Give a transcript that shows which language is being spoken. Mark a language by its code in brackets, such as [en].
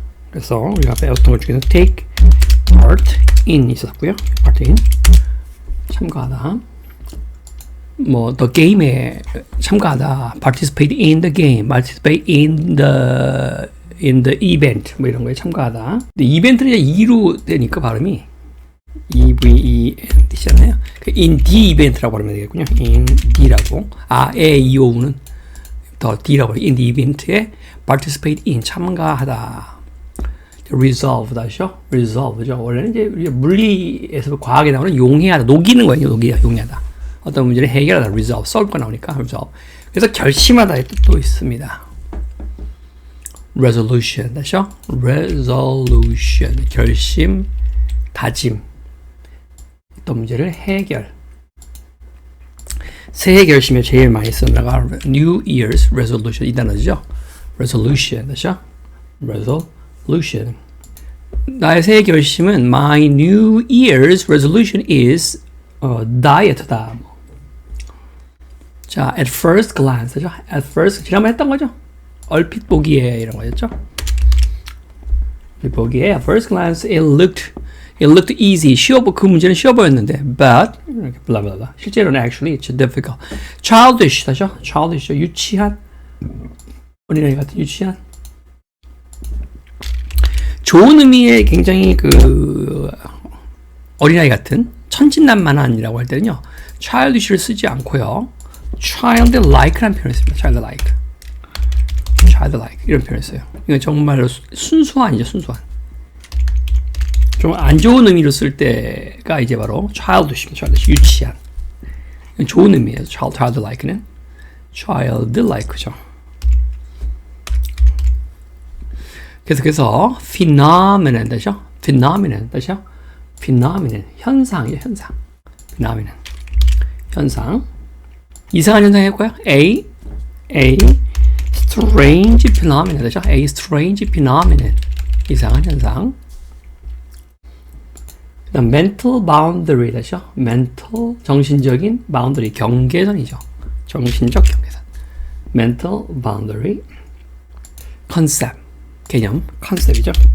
[ko] 그래서 우리가 배웠던 것 중에는 [en] take part in [ko] 있었고요. [en] part in 참가하다. [ko] 뭐 the game에 참가하다. [en] participate in the game, participate in the event [ko] 뭐 이런 거에 참가하다. 근데 이벤트는 이제 E로 되니까 발음이 EVENT잖아요. [en] in the event [ko] 라고 하면 되겠군요. [en] in the라고. [ko] A, E, O, U는 더 D라고 해요. [en] in the event [ko] 에 participate in 참가하다. resolve다죠. resolve죠. 원래는 이제 물리에서 과학에 나오는 용해하다, 녹이는 거예요. 용해하다. 어떤 문제를 해결하다, resolve, solve가 나오니까 resolve. 그래서 결심하다의 뜻도 있습니다. resolution, 다시요. resolution, 결심, 다짐. 어떤 문제를 해결. 새해 결심에 제일 많이 쓰는 단어가 New Year's Resolution 이 단어죠. resolution, 다시요. [en] resolution. [ko] 나의 새해 결심은 [en] My New Year's Resolution is diet다. [ko] 자, at first glance, 그죠? [en] At first [ko] 지난번에 했던 거죠. 얼핏 보기에 이런 거였죠. 얼핏 보기에 [en] at first glance it looked easy. [ko] 그 문제는 쉬워 보였는데, but 이렇게 블라블라. 실제로는 [en] actually it's difficult. [ko] Childish, 다죠? Childish, 유치한 어린아이 같은 유치한. 좋은 의미의 굉장히 어린아이 같은 천진난만한이라고 할 때는요 childish를 쓰지 않고요 childlike라는 표현을 씁니다. childlike 이런 표현을 써요. 이건 정말로 순수한이죠. 순수한. 좀 안 좋은 의미로 쓸 때가 이제 바로 childish입니다. 유치한. 좋은 의미예요. childlike는 childlike죠. 계속해서 phenomenon 되죠? phenomenon 되죠? phenomenon 현상이에요. 현상. 이상한 현상 해볼까요? [en] A strange phenomenon [ko] 되죠? [en] A strange phenomenon [ko] 이상한 현상. 그다음 mental boundary 되죠? mental 정신적인 boundary 경계선이죠. 정신적 경계선. mental boundary concept 개념, 컨셉이죠.